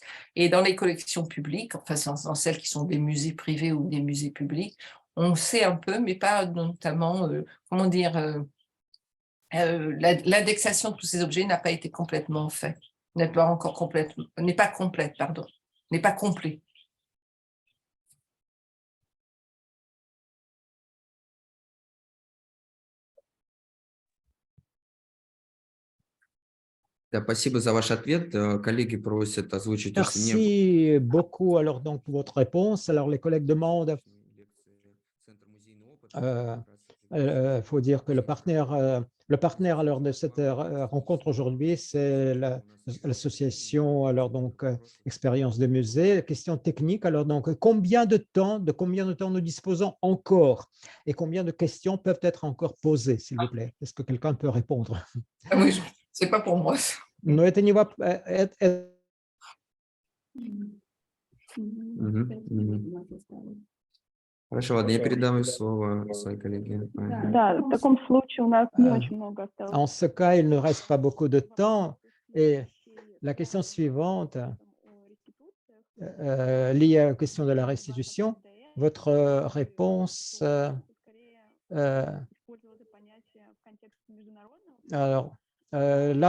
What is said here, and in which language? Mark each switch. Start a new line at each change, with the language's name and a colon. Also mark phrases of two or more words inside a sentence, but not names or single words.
French: Et dans les collections publiques, enfin dans celles qui sont des musées privés ou des musées publics, on sait un peu, mais pas notamment, comment dire, l'indexation de tous ces objets n'a pas été complètement faite, n'est pas complète. N'est pas complet.
Russian: Да, спасибо за ваш ответ. Коллеги просят озвучить.
French: Merci beaucoup alors donc pour votre réponse. Alors les collègues demandent, faut dire que le partenaire alors de cette rencontre aujourd'hui, c'est l'association alors donc Expérience de musée. Question technique alors donc combien de temps nous disposons encore et combien de questions peuvent être encore posées, s'il vous plaît? Est-ce que quelqu'un peut répondre? Oui, c'est pas pour moi.
Russian: Но это не Хорошо, ладно, я передам слово своей коллеге. Да, в таком случае у нас не очень много осталось.
French: En ce cas, il ne reste pas beaucoup de temps. Et la question suivante, liée à la question de la restitution, votre réponse, alors là,